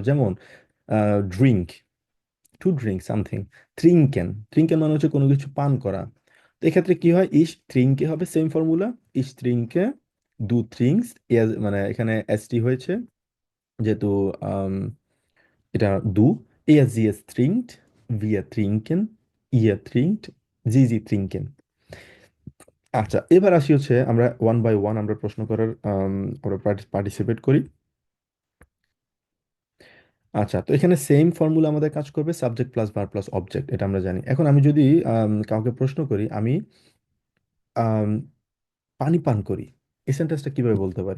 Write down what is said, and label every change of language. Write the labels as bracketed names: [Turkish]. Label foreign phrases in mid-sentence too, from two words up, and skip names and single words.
[Bangla] যেমন ড্রিঙ্ক, [English] to drink something. [German] trinken, trinken [Bangla] মানে হচ্ছে কোনো কিছু পান করা। তো এক্ষেত্রে কি হয়, [German] ich trinke [Bangla] হবে [English] same formula, [German] ich trinke du trinkst, [Bangla] মানে এখানে এসটি হয়েছে যেহেতু এটা দু, [German] er sie es trinkt, wir trinken, ihr trinkt, sie trinken। [Bangla] আচ্ছা, এবার আসি হচ্ছে আমরা [English] one by one [Bangla] আমরা প্রশ্ন করার আমরা পার্টিসিপেট করি। আচ্ছা, তো এখানে [English] same formula [Bangla] আমাদের কাজ করবে, [English] subject plus verb plus object, [Bangla] এটা আমরা জানি। এখন আমি যদি কাউকে প্রশ্ন করি, আমি আম, পানি পান করি, এই সেন্টেন্সটা কিভাবে বলতে পারি?